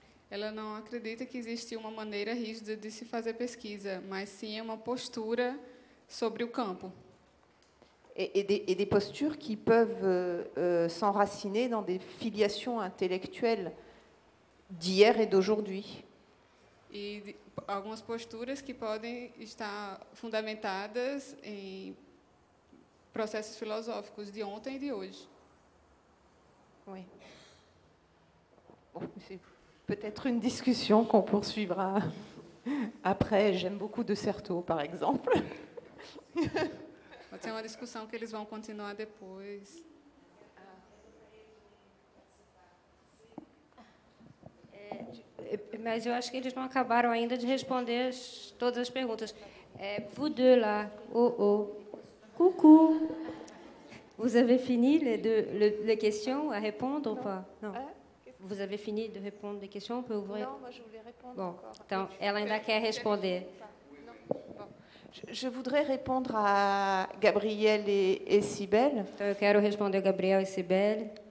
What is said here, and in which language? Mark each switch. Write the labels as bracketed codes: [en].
[pt] Ela não acredita que existe uma maneira rígida de se fazer pesquisa, mas sim uma postura sobre o campo. [fr] Et des postures qui peuvent s'enraciner dans des filiations intellectuelles d'hier et d'aujourd'hui. [pt] E algumas posturas que podem estar fundamentadas em processos filosóficos de ontem e de hoje. [fr] Oui. Bon, c'est peut-être une discussion qu'on poursuivra après. J'aime beaucoup de Certeau, par exemple. [pt] Pode ser uma discussão que eles vão continuar depois. Mas eu acho que eles não acabaram ainda de responder todas as perguntas. [fr] Vous deux là, coucou. Vous avez fini les questions à répondre ou pas? Non. Vous avez fini de répondre les questions? On peut ouvrir? Non, moi je voulais répondre encore. [pt] Então, ela ainda quer responder. [fr] Je voudrais répondre à Gabriel et Cybèle. [pt] Então, eu quero responder Gabriel e Cybèle.